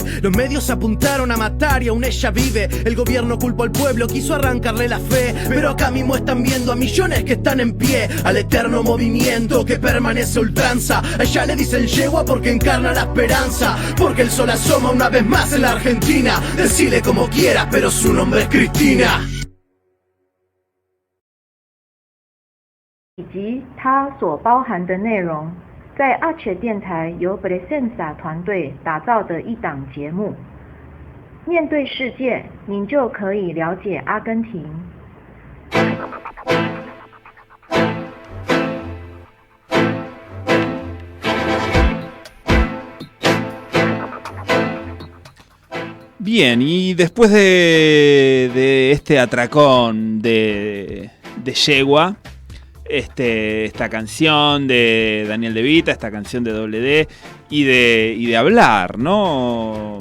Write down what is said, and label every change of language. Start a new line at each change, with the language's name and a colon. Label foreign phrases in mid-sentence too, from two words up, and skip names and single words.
Spanish: Los medios apuntaron a matar y aún ella vive. El gobierno culpó al pueblo, quiso arrancarle la fe, pero acá mismo están viendo a millones que están en pie, al eterno movimiento que permanece a ultranza. A ella le dicen yegua porque encarna la esperanza, porque el sol asoma una vez más en la Argentina. Decile como quieras, pero su nombre es Cristina.
Chinese: 以及它所包含的内容，在阿切电台由 Presenza 团队打造的一档节目。面对世界，您就可以了解阿根廷。
Spanish: Bien, y después de este atracón de yegua, esta canción de Daniel De Vita, esta canción de Doble D y de hablar, ¿no?